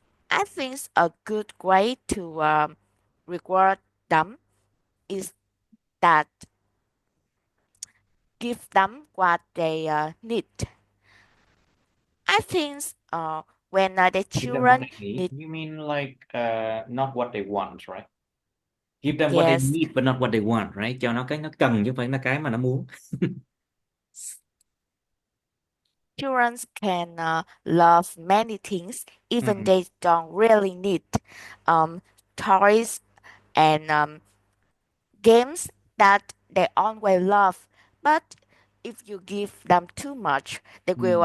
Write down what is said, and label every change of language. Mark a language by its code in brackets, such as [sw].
[en] I think a good way to reward them is that give them what they need. I think when the Give them what they need. You mean like not what they want, right? Give them what they yes, need but not what they want, right? [vi] Cho nó cái nó cần chứ không phải là cái mà nó muốn. [en] Children can love many things, even Mm, they don't really need um, toys and games that they always love. But if you give them too much, they will